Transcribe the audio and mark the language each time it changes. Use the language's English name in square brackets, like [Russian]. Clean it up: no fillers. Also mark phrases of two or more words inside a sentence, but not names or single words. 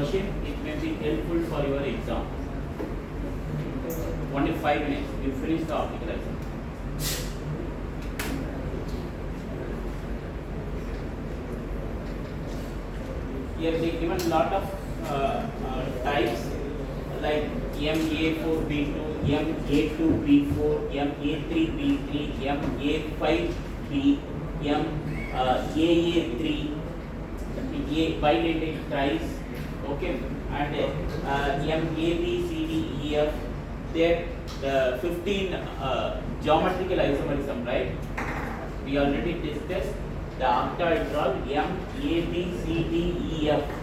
[English] It may be helpful for your exam. Only 5 minutes. You finish the optical isomerism. Here they given lot of types like MA4B2, MA2B4, MA3B3, MA5B, AA3, bidentate tries, okay, and MABCDEF. There 15 geometrical isomerism, right? We already discussed the octahedral MABCDEF.